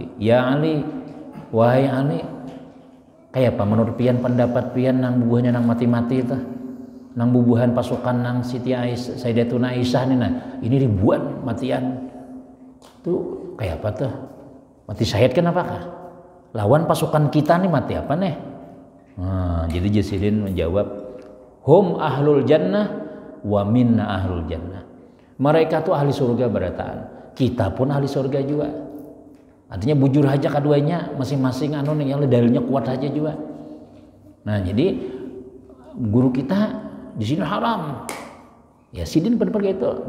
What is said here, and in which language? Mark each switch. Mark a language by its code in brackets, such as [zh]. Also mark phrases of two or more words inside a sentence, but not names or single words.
[bjn] Ya Ali, wahai Ali, kayak apa menurut pian pendapat pian nang bubuhannya nang mati-mati itu, nang bubuhan pasukan nang Siti Aisyah, Sayyidatuna Aisyah ini ribuan matian. Tuh kayak apa tuh? Mati syahid kan apakah? Lawan pasukan kita nih mati apa nih? Nah, jadi Jasidin menjawab, [ar] هم أهل الجنة ومنا أهل الجنة. [bjn] Mereka tuh ahli surga berataan. Kita pun ahli surga juga. Artinya bujur aja keduanya masing-masing yang dalilnya kuat aja juga. Nah, jadi guru kita di sini haram. Ya Sidin benar gitu.